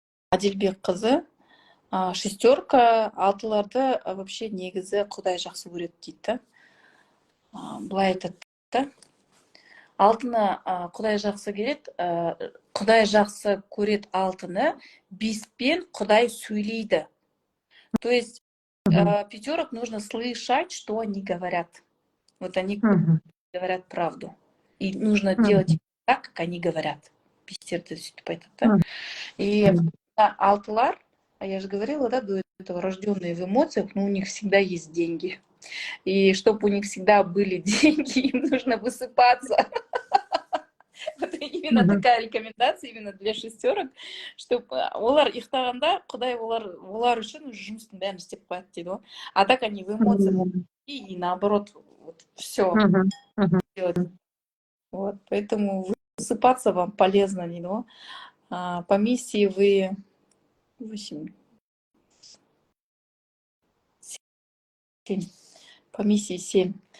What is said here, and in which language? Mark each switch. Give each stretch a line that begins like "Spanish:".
Kazakh: Адилбек қызы, шестерка, алтыларды вообще негізі Құдай жақсы көреді дейді. Былай айтады да. Алтыны Құдай жақсы көреді, Құдай жақсы көреді алтыны, беспен Құдай сөйлейді.
Russian: То есть пятерок нужно слышать, что они говорят. Вот они говорят правду. И нужно делать так, как они говорят.
Kazakh: Бестерді сөйтіп айтады, да?
Russian: И алтылар, я же говорила, да, до этого, рожденные в эмоциях, но у них всегда есть деньги. И чтобы у них всегда были деньги, им нужно высыпаться. Вот именно такая рекомендация именно для шестерок, чтобы
Kazakh: олар ұйықтағанда Құдай олар үшін жұмыстың бәрін істеп қояды дейді ғой.
Russian: А так они в эмоциях и наоборот вот все делать. Вот, поэтому высыпаться вам полезно
Kazakh: дейді ғой.
Russian: По миссии вы 8, 7, по миссии 7.